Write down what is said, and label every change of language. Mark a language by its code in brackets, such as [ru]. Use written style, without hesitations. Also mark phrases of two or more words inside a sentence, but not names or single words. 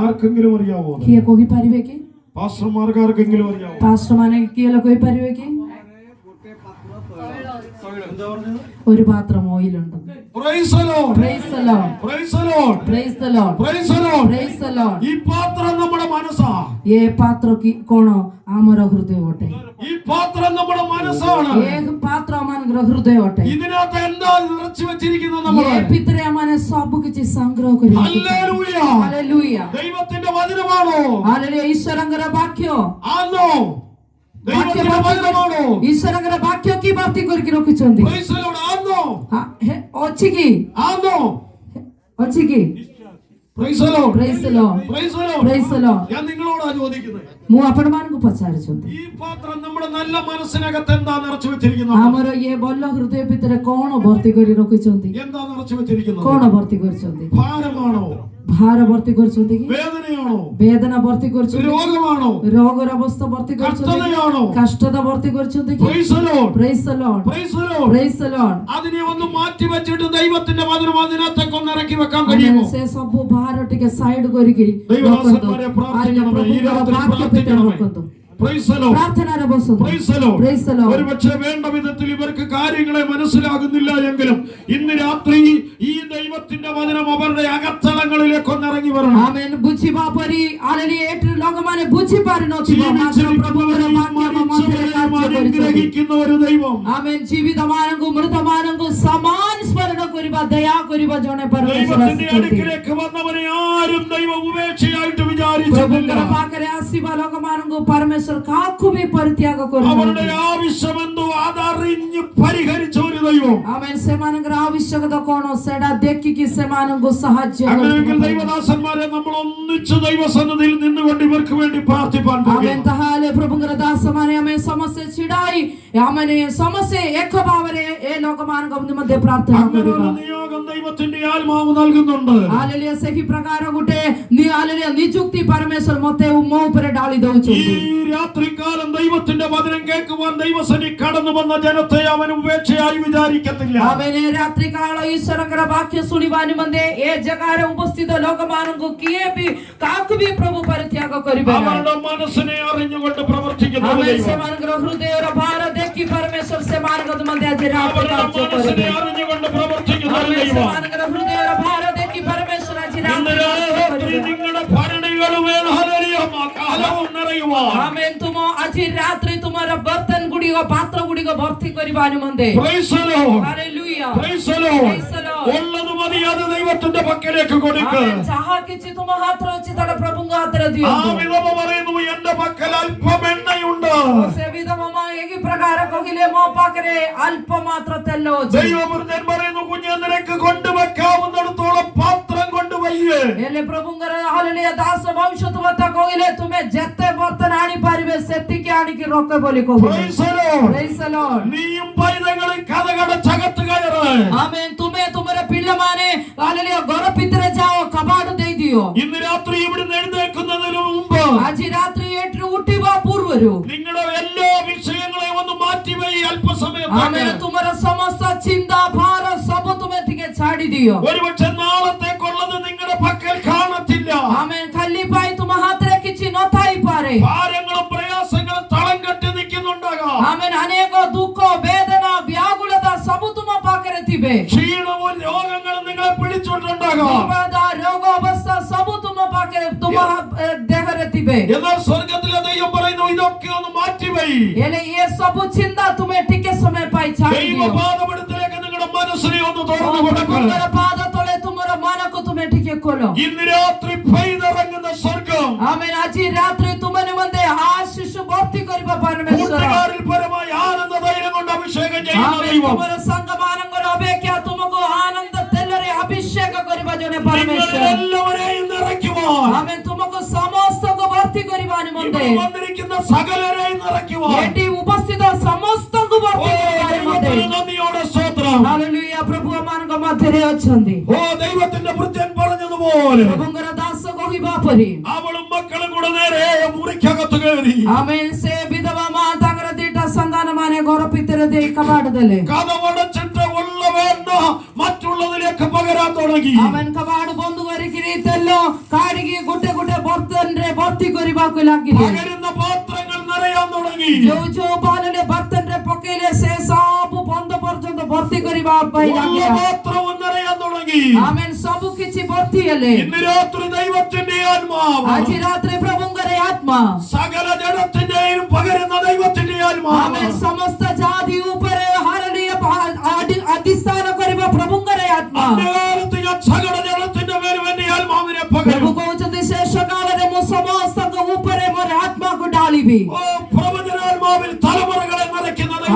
[ml] ആർക്കെങ്കിലും അറിയാവോ? [or] କିଏ କହିପାରିବେ କି? [ml] പാസ്റ്റർമാർക്ക് ആർക്കെങ്കിലും അറിയാവോ? [or] പാസ്റ്റർ ମାନେ କିଏ କହିପାରିବେ କି? [ml] എന്താ പറഞ്ഞത്? ഒരു പാത്രം ഓയിൽ ഉണ്ട്. [en] Praise the Lord. Praise the Lord. Praise the Lord. Praise the Lord. Praise the Lord. Praise the Lord. [ml] ഈ പാത്രം നമ്മുടെ മനസ്സാ. [or] ଏ ପାତ୍ର କି କଣ? ଆମର ହୃଦୟ ଅଟେ. [ml] ഈ പാത്രം നമ്മുടെ മനസ്സാണ്. [or] ଏ ପାତ୍ର ଆମମାନଙ୍କର ହୃଦୟ ଅଟେ. [ml] ഇതിനകത്ത് എന്താ നിറച്ചു വെച്ചിരിക്കുന്നത്? നമ്മൾ [or] ଏ ଭିତରେ ଆମମାନେ ସବୁ କିଛି ସଂଗ୍ରହ କରି [ml] ഹല്ലേലൂയ. [or] ହାଲେଲୁୟା. [ml] ദൈവത്തിന്റെ വചനമാണോ? [or] ହାଲେଲୁୟା. ଈଶ୍ୱରଙ୍କର ବାକ୍ୟ [ml] ആണോ? ദൈവത്തിന്റെ വചനമാണോ? [or] ଈଶ୍ୱରଙ୍କର ବାକ୍ୟ କି ଭର୍ତ୍ତି କରିକି ରଖିଛନ୍ତି? [en] Praise the Lord. [ml] ആണോ? [or] ଅଛି କି? [ml] ആണോ? [or] ଅଛି କି? [en] Praise the Lord. Praise the Lord. Praise the Lord. Praise the Lord. [ml] ഞാൻ നിങ്ങളോടാ ചോദിക്കുന്നത്, [or] ମୁଁ ଆପଣମାନଙ୍କୁ ପଚାରୁଛନ୍ତି, [ml] ഈ പാത്രം നമ്മുടെ നല്ല മനസ്സിനകത്ത് എന്താ നിറച്ചു വെച്ചിരിക്കുന്നത്? [or] ଆମର ଏ ଭଲ ହୃଦୟ ଭିତରେ କଣ ଭର୍ତ୍ତି କରି ରଖିଛନ୍ତି? [ml] എന്താ നിറച്ചു വെച്ചിരിക്കുന്നത്? [or] କଣ ଭର୍ତ୍ତି କରିଛନ୍ତି? [ml] ഭാരമാണോ? [or] ଭାର ଭର୍ତ୍ତି କରିଛନ୍ତି କି? [ml] വേദനയാണോ? [or] ବେଦନା ଭର୍ତ୍ତି କରିଛନ୍ତି? [ml] രോഗമാണോ? [or] ରୋଗର ଅବସ୍ଥା ଭର୍ତ୍ତି କରିଛନ୍ତି? [ml] കഷ്ടതയാണോ? [or] କଷ୍ଟତା ଭର୍ତ୍ତି କରିଛନ୍ତି କି? [en] Praise the Lord. Praise the Lord. Praise the Lord. Praise the Lord. [ml] അതിനെ ഒന്ന് മാറ്റി വെച്ചിട്ട് ദൈവത്തിന്റെ വചനം അതിനകത്തേക്ക് ഒന്ന് ഇറക്കി വെക്കാൻ കഴിയുമോ? [or] ସେ ସବୁ ଭାର ଟିକେ ସାଇଡ କରିକି [ml] ദൈവദാസന്മാരെ പ്രാർത്ഥിക്കണമേ. ഈ രാത്രി പ്രാർത്ഥിക്കണമേ. [en] Praise the Lord. [ml] പ്രാർത്ഥനയുടെ ബോസന്ത്. [en] Praise the Lord. Praise the Lord. [ml] ഒരുപക്ഷേ വേണ്ട വിധത്തിൽ ഇവർക്ക് കാര്യങ്ങളെ മനസ്സിലാകുന്നില്ല എങ്കിലും ഇന്ന് രാത്രി ഈ ദൈവത്തിന്റെ വചനം അവരുടെ അകത്തളങ്ങളിലേക്ക് ഒന്ന് ഇറങ്ങി വരണം. ആമേൻ. [or] ବୁଝିବା ପରି ଆଲେଲି ଏଠି ଲୋକମାନେ ବୁଝି ପାରୁନଥିବ, ମାତ୍ର ପ୍ରଭୁଙ୍କର ବାକ୍ୟ ମଧ୍ୟରେ କାର୍ଯ୍ୟ କରୁଛନ୍ତି. [ml] അനുഗ്രഹിക്കുന്ന ഒരു ദൈവം. [or] ആമേൻ. ଜୀବିତମାନଙ୍କୁ ମୃତମାନଙ୍କୁ ସମାନ ସ୍ମରଣ କରିବା ଦୟା କରିବା ଜଣେ ପରମେଶ୍ୱର [ml] ദൈവത്തിന്റെ [or] ଆସିଛନ୍ତି। [ml] അടുക്കിലേക്ക് വന്നവനെ ആരും ദൈവം ഉപേക്ഷയായിട്ട് [or] ପ୍ରଭୁଙ୍କର [ml] വിചാരിച്ചിട്ടില്ല. [or] ପାଖରେ ଆସିବା ଲୋକମାନଙ୍କୁ ପରମେଶ୍ୱର କାହାକୁ ବି ପରିତ୍ୟାଗ [ml] അവരുടെ [or] କରୁନାହାନ୍ତି। [ml] ആവശ്യമെന്തോ അതറിഞ്ഞ് പരിഹരിച്ച ഒരു ദൈവം. [or] ଆମେ ସେମାନଙ୍କର ଆବଶ୍ୟକତା କଣ ସେଟା ଦେଖିକି ସେମାନଙ୍କୁ ସାହାଯ୍ୟ [ml] അങ്ങനെയെങ്കിൽ [or] କରୁଛନ୍ତି। [ml] ദൈവദാസന്മാരെ നമ്മൾ ഒന്നിച്ച് ദൈവസന്നിധിയിൽ നിന്നുകൊണ്ട് ഇവർക്ക് വേണ്ടി പ്രാർത്ഥിപ്പാൻ [or] ଆମେ [ml] പോകുകയാണ്. [or] ତାହେଲେ ପ୍ରଭୁଙ୍କର ଦାସମାନେ ଆମେ ସମସ୍ତେ ଛିଡାଇ ଆମେ ସମସ୍ତେ ଏକ ଭାବରେ ଏ ଲୋକମାନଙ୍କ ନିମନ୍ତେ ପ୍ରାର୍ଥନା [ml] അങ്ങനെ [or] କରିବା। [ml] ഒരു നിയോഗം ദൈവത്തിന്റെ ആത്മാവ് നൽകുന്നുണ്ട്. [or] ହାଲେଲୁୟା ସେହି ପ୍ରକାର ଗୋଟେ ହାଲେଲୁୟା ନିଯୁକ୍ତି ପରମେଶ୍ୱର ମତେ ମୋ ଉପରେ ଢାଳି [ml] ഈ [or] ଦଉଛନ୍ତି। [ml] രാത്രികാലം ദൈവത്തിന്റെ വചനം കേൾക്കുവാൻ ദൈവസന്നിധി കടന്നു വന്ന ജനത്തെ അവൻ ഉപേക്ഷയായി വിചാരിക്കത്തില്ല. [or] ଆମେ ରାତ୍ରି କାଳ ଈଶ୍ୱରଙ୍କର ବାକ୍ୟ ଶୁଣିବା ନିମନ୍ତେ ଏ ଜାଗାରେ ଉପସ୍ଥିତ ଲୋକମାନଙ୍କୁ କିଏ ବି କାହାକୁ ବି ପ୍ରଭୁ ପରିତ୍ୟାଗ କରିବେ ନାହିଁ। [ml] അവരുടെ മനസ്സിനെ അറിഞ്ഞുകൊണ്ട് പ്രവർത്തിക്കുന്ന [or] ଆମେ [ml] ദൈവം. [or] ସେମାନଙ୍କର ହୃଦୟର ଭାର ଦେଖି ପରମେଶ୍ୱର ସେମାନଙ୍କ ନିମନ୍ତେ ଆଜି ରାତ୍ରି [ml] അവരുടെ [or] କାର୍ଯ୍ୟ [ml] മനസ്സിനെ [or] କରିବେ। [ml] അറിഞ്ഞുകൊണ്ട് പ്രവർത്തിക്കുന്ന [or] ଆମେ [ml] ദൈവം. [or] ସେମାନଙ୍କର ହୃଦୟର ଭାର ଦେଖି ପରମେଶ୍ୱର ଆଜି [ml] ഇന്ന് [or] ରାତ୍ରି କାର୍ଯ୍ୟ [ml] രാത്രി [or] କରିବେ। [ml] നിങ്ങളുടെ ഭരണികളും കാലവും നിറയുവാൻ [or] ଆମେ ତୁମ ଆଜି ରାତ୍ରି ତୁମର ବର୍ତ୍ତନ ଗୁଡ଼ିକ ପାତ୍ର ଗୁଡ଼ିକ ଭର୍ତ୍ତି କରିବା ନିମନ୍ତେ [en] Praise the Lord. [or] ହାଲେଲୁୟା [en] Praise the Lord. Praise the Lord. [ml] ഉള്ളത് മതി അത് ദൈവത്തിന്റെ പക്കലേക്ക് കൊടുക്ക്. [or] ଆମେ ଯାହା କିଛି ତୁମ ହାତରେ ଅଛି ତାହା ପ୍ରଭୁଙ୍କ ହାତରେ [ml] ആ [or] ଦିଅନ୍ତୁ। [ml] വിധവ പറയുന്നു എന്റെ പക്കൽ അല്പം എണ്ണയുണ്ട്. [or] ସେ ବିଧବା ମା ଏହି ପ୍ରକାର କହିଲେ ମୋ ପାଖରେ ଅଳ୍ପ ମାତ୍ର ତେଲ ଅଛି। [ml] ദൈവവൃദ്ധൻ പറയുന്നു കുഞ്ഞെ നിനക്ക് കൊണ്ടുവെക്കാവുന്നിടത്തോളം പാത്രം കൊണ്ടുവയ്യേ. [or] ହେଲେ ପ୍ରଭୁଙ୍କର ହାଲେଲୁୟା ଦାସ ଭବିଷ୍ୟତବକ୍ତା କହିଲେ ତୁମେ ଯେତେ ବର୍ତ୍ତନ ଆଣିପାରିବେ ସେତିକି ଆଣିକି ରଖ ବୋଲି କହିଲେ। [en] Praise the Lord. Praise the Lord. [ml] നീയും പൈതങ്ങളും കഥകടച്ചകത്ത് കയറ്. [or] ആമേൻ ତୁମେ ତୁମର ପିଲାମାନେ ହାଲେଲୁୟା ଘର ଭିତରେ ଯାଅ କବାଟ ଦେଇଦିଅ। [ml] ഇന്ന് രാത്രി ഇവിടുന്ന് എഴുന്നേൽക്കുന്നതിന് മുമ്പ് [or] ଆଜି ରାତ୍ରି ଏଠୁ ଉଠିବା ପୂର୍ବରୁ [ml] നിങ്ങളുടെ എല്ലാ വിഷയങ്ങളെയും ഒന്ന് മാറ്റിവെയ് [or] ଆମେ [ml] അല്പസമയത്തേക്ക്. [or] ତୁମର ସମସ୍ତ ଚିନ୍ତା ଭାର ସବୁ ତୁମେ ଟିକେ ଛାଡି ଦିଅ। [ml] ഒരുപക്ഷെ നാളത്തേക്കുള്ളത് നിങ്ങളുടെ പക്കൽ കാണത്തില്ല. [or] ଆମେ ଖାଲି ପାଇଁ ତୁମ ହାତରେ କିଛି ନଥାଇପାରେ। [ml] ഭാരങ്ങളും പ്രയാസങ്ങളും തളം കെട്ടി നിൽക്കുന്നുണ്ടാകാം. [or] ଆମେ ଅନେକ ଦୁଃଖ ବେଦନା ବ୍ୟାକୁଳତା ସବୁ ତୁମ ପାଖରେ ଥିବେ। [ml] ക്ഷീണവും രോഗങ്ങളും നിങ്ങളെ പിടിച്ചിട്ടുണ്ടാകാം. [or] ଦୁର୍ବଳତା ରୋଗ ଅବସ୍ଥା ସବୁ ତୁମ ପାଖରେ ତୁମ ଦେହରେ ଥିବେ। [ml] എന്നാൽ സ്വർഗത്തിലെ ദൈവം പറയുന്നു ഇതൊക്കെ ഒന്ന് മാറ്റിവെയ്. [or] ହେଲେ ଏ ସବୁ ଚିନ୍ତା ତୁମେ ଟିକେ ସମୟ ପାଇଁ ଛାଡି [ml] ദൈവ [or] ଦିଅ। [ml] പാദപീഠത്തിലേക്ക് നിങ്ങളുടെ മനസ്സിനെ ഒന്ന് തുറന്നു കൊടുക്കുക. [or] ପ୍ରଭୁଙ୍କର ପାଦ ତଳେ ତୁମର ମନକୁ ତୁମେ ଟିକେ ଖୋଲ। [ml] ഇന്ന് രാത്രി പെയ്തിറങ്ങുന്ന സ്വർഗം [or] ଆମେ ଆଜି ରାତ୍ରି ତୁମ ନିମନ୍ତେ ଆଶୀଷ ଭର୍ତ୍ତି କରିବା ପରମେଶ୍ୱର। [ml] കൂട്ടുകാരിൽ പരമായി ആനന്ദ ധൈര്യം കൊണ്ട് അഭിഷേകം ചെയ്യുന്ന [or] ଆମେ [ml] ദൈവം. [or] ତୁମର ସାଙ୍ଗମାନଙ୍କର ଅପେକ୍ଷା ତୁମକୁ ଆନନ୍ଦ ତେଲରେ ଅଭିଷେକ କରିବା ଜଣେ ପରମେଶ୍ୱର। [ml] നിങ്ങളെല്ലാവരെയും നിറയ്ക്കുവാൻ, [or] ଆମେ ତୁମକୁ ସମସ୍ତଙ୍କୁ ଭର୍ତ୍ତି କରିବା ନିମନ୍ତେ [ml] ഇവിടെ വന്നിരിക്കുന്ന സകലരെയും നിറയ്ക്കുവാൻ [or] ଏଠି ଉପସ୍ଥିତ ସମସ୍ତଙ୍କୁ ଭର୍ତ୍ତି କରିବା ନିମନ୍ତେ [ml] ദൈവത്തിന് നന്ദിയോടെ സ്തോത്രം. [or] ହାଲେଲୁୟା ପ୍ରଭୁ ଆମମାନଙ୍କ ମଧ୍ୟରେ ଅଛନ୍ତି। [ml] ദൈവത്തിന്റെ ഭൃത്യൻ പറഞ്ഞതുപോലെ [or] ପ୍ରଭୁଙ୍କର ଦାସ କହିବା ପରି [ml] അവളും മക്കളും കൂടെ നേരെ മുറിക്കകത്ത് കയറി. [or] ଆମେ ସେ ବିଧବା ମା ତାଙ୍କର ଦିଟା ସନ୍ତାନ ମାନେ ଘର ଭିତରେ ଦେଇ କବାଟ ଦେଲେ। [ml] കഥവടച്ചിട്ട് ഉള്ള വേണ്ട മറ്റുള്ളതിലേക്ക് പകരാൻ തുടങ്ങി. [or] ଆମେ କବାଟ ବନ୍ଦ କରିକିରି ତେଲ କାଢିକି ଗୋଟେ ଗୋଟେ ବର୍ତ୍ତନରେ ଭର୍ତ୍ତି କରିବାକୁ ଲାଗିଲେ। [ml] പകരുന്ന പാത്രങ്ങൾ നിറയാൻ തുടങ്ങി. [or] ଯୋଉ ଯୋଉ ବାଲରେ ବର୍ତ୍ତନରେ ପକେଇଲେ ସେ ସବୁ ବନ୍ଦ ପର୍ଯ୍ୟନ୍ତ ଭର୍ତ୍ତି କରିବା ପାଇଁ [ml] ഉള്ള [or] ଲାଗିଲା। [ml] പാത്രവും നിറയാൻ തുടങ്ങി. [or] ଆମେ ସବୁ କିଛି ଭର୍ତ୍ତି ହେଲେ। [ml] ഇന്ന് രാത്രി ദൈവത്തിന്റെ ആത്മാവ് [or] ଆଜି ରାତିରେ ପ୍ରଭୁଙ୍କର ଆତ୍ମା [ml] സകല ജനത്തിന്റെയും പകരുന്ന ദൈവത്തിന്റെ ആത്മാവ് [or] ଆମେ ସମସ୍ତ ଜାତି ଉପରେ ହାଲେଲୁୟା ଅଧିଷ୍ଠାନ କରିବା ପ୍ରଭୁଙ୍କର ଆତ୍ମା। [ml] അന്ത്യകാലത്ത് ഞാൻ സകല ജനത്തിന്റെ മേലും എന്റെ ആത്മാവിനെ [or] ପ୍ରଭୁ [ml] പകരും. [or] କହୁଛନ୍ତି ଶେଷ କାଳରେ ମୁଁ ସମସ୍ତଙ୍କ ଉପରେ ମୋର ଆତ୍ମାକୁ ଢାଳିବି। [ml] ഓ പ്രവചനാത്മാവിൽ തലമുറകളെ നിറയ്ക്കുന്ന ദൈവത്തിന്റെ